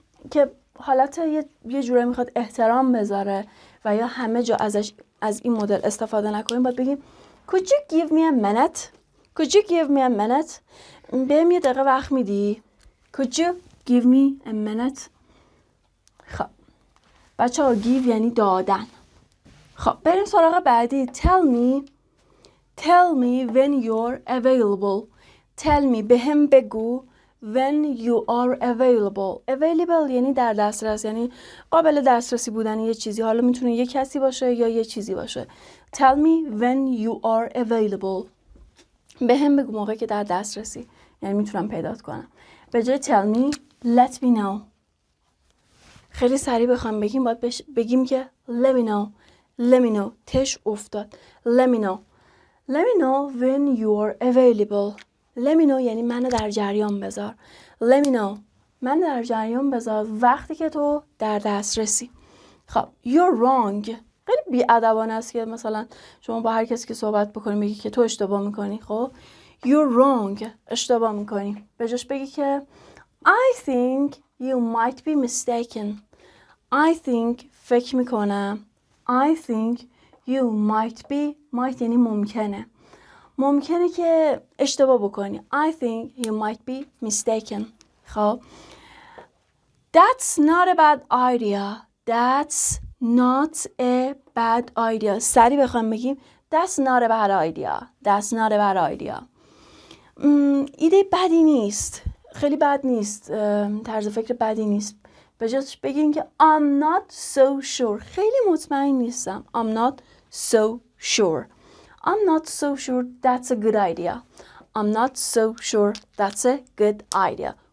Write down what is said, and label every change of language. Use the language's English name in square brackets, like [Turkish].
[Persian] که حالت یه جوره میخواد احترام بذاره و یا همه جا از این مدل استفاده نکنیم. باید بگیم [English] Could you give me a minute? Could you give me a minute? [Persian] بهم یه دقیقه وقت میدی؟ [English] Could you give me a minute? [Persian] خب بچه ها give یعنی دادن. خب بریم سراغ بعدی. [English] Tell me when you're available. Tell me [Persian] بهم بگو [English] when you are available. [Persian] Available یعنی در دسترس، یعنی قابل دسترسی بودن یه چیزی. حالا میتونه یه کسی باشه یا یه چیزی باشه. [English] Tell me when you are available. [Persian] به هم بگو موقعی که در دسترسی، یعنی میتونم پیدات کنم. به جای [English] tell me let me know. [Persian] خیلی سریع بخوام بگیم باید بگیم که [English] let me know. Let me know. [Persian] تش افتاد. [English] Let me know. Let me know when you are available. Let me know [Persian] یعنی منو در جریان بذار. [English] Let me know. [Persian] من در جریان بذار وقتی که تو در دسترسی. [English] خب you're wrong. [Persian] خیلی بی‌ادبانه است که مثلا شما با هر کسی که صحبت بکنی بگی که تو اشتباه میکنی. [English] خب you're wrong. [Persian] اشتباه میکنی. به جاش بگی که [English] I think you might be mistaken. I think [Persian] فکر میکنم. [English] I think you might be. [Persian] might یعنی ممکنه. ممکنه که اشتباه بکنی. [English] I think you might be mistaken. [Persian] خب [English] That's not a bad idea. That's not a bad idea. [Persian] سریع بخوام بگیم [English] That's not a bad idea. That's not a bad idea. [Persian] ایده بدی نیست. خیلی بد نیست. طرز فکر بدی نیست. به جاش بگیم که [English] I'm not so sure. [Persian] خیلی مطمئن نیستم. [English] I'm not so sure. I'm not so sure that's a good idea. I'm not so sure that's a good idea.